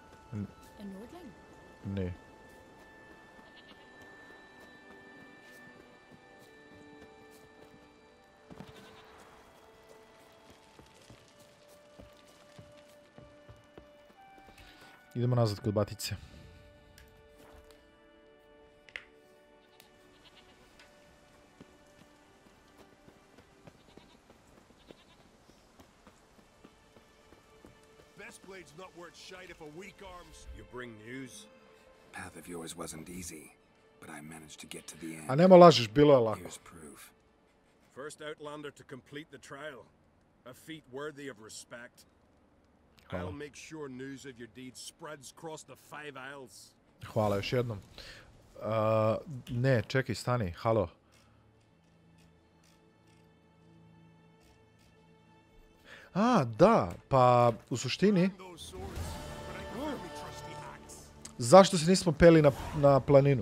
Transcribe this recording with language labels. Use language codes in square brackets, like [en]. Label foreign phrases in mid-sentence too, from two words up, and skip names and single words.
[sr] Ne. Idemo nazad kod batice. [en] Blade's not worth shite if a weak arms. You bring news? Path of yours wasn't easy, but I managed to get to the end. [sr] A nema lažiš, bilo je lako. [en] Here's proof. First outlander to complete the trial. A feat worthy of respect. I'll make sure news of your deeds spreads across the 5 Isles. [sr] Hvala još jednom. Ne, čekaj, stani, halo. Da, pa u suštini... Zašto se nismo peli na planinu?